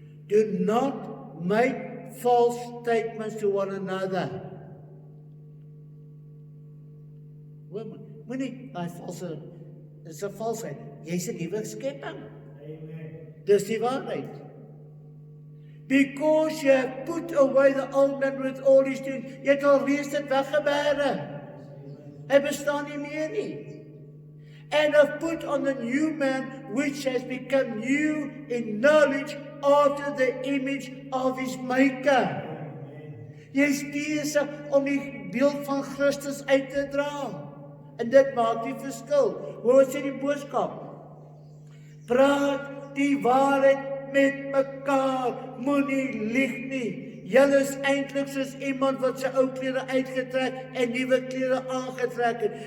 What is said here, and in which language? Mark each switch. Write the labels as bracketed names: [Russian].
[English] Do not make false statements to one another. [Afrikaans] Moenie daai valse, dis 'n valsheid. Jy's 'n nuwe skepping. Dis die waarheid. [English] Because you have put away the old man with all his doing. [Afrikaans] Jy het al reeds dit weggebêre. Hy bestaan nie meer nie. [English] And have put on the new man, which has become new in knowledge after the image of his maker. [Afrikaans] Jy is besig om die beeld van Christus uit te dra. En dit maak die verskil. Hoor wat sê die boodskap? Praat die waarheid met mekaar. Moenie lieg nie. Julle is eintlik soos iemand wat sy ou klere uitgetrek en nuwe klere aangetrek het.